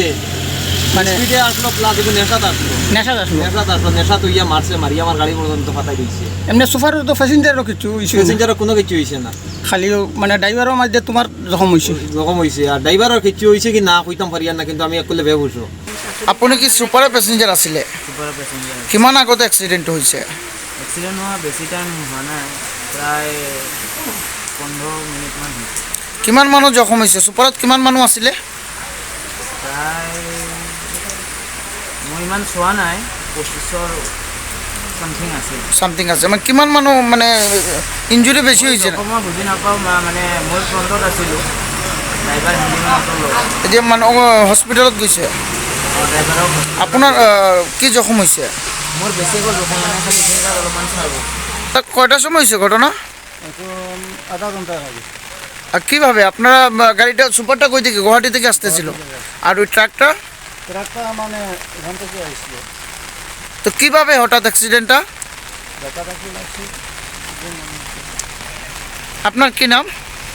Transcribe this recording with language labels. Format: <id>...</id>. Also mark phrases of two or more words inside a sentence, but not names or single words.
<bn>মানে স্পিডে আসলো, প্লাস একটু নেশাত আসলো। নেশাত আসলো? নেশাত হইয়া মারছে, মারিয়া আমার গাড়ি পর্যন্ত ফাটাই দিয়েছে। এমনি সুপার তো প্যাসেঞ্জারও কিছু প্যাসেঞ্জারের কোনো কিছু হয়েছে না, খালি মানে ড্রাইভারের মাঝে তোমার জখম হয়েছে? জখম হয়েছে। আর ড্রাইভারের কিছু হয়েছে কি না কইতাম পারি না, কিন্তু আমি একলে বেহ বুঝো।</bn> <as>আপুনি কি সুপাৰৰ পেচেঞ্জাৰ আছিলে? সুপাৰ পেচেঞ্জাৰ। কিমান আগতে এক্সিডেণ্ট হৈছে? এক্সিডেণ্ট হোৱা বেছি টাইম হোৱা নাই, প্ৰায় 15 মিনিটমান হৈছে। কিমান মানুহ জখম হৈছে? সুপাৰত কিমান মানুহ আছিলে? প্ৰায় মই ইমান চোৱা নাই, 25 চামথিং আছিল। চামথিং আছে মানে কিমান মানুহ মানে ইঞ্জুৰি বেছি হৈছে? মই বুজি নাপাওঁ, মানে মই ফ্ৰণ্টত আছিলোঁ, ড্ৰাইভাৰ হেণ্ডিঙৰ লগত। এতিয়া মানুহ হস্পিটেলত গৈছে? ড্ৰাইভাৰক আপোনাৰ কি জখম হৈছে? মোৰ বেছিকৈ জখম মানে খালি চিন্তাত অলপমান চাব।</as> <bn>তাক কয়টার সময় হয়েছে ঘটনা? আধা ঘন্টা আগে। আর কীভাবে আপনারা গাড়িটা সুপারটা কই থেকে গুয়াহাটি থেকে আসতেছিল, আর ওই ট্রাকটা মানে এখান থেকে আসছিল। তো কীভাবে হঠাৎ অ্যাক্সিডেন্টটা? আপনার কি নাম?</bn>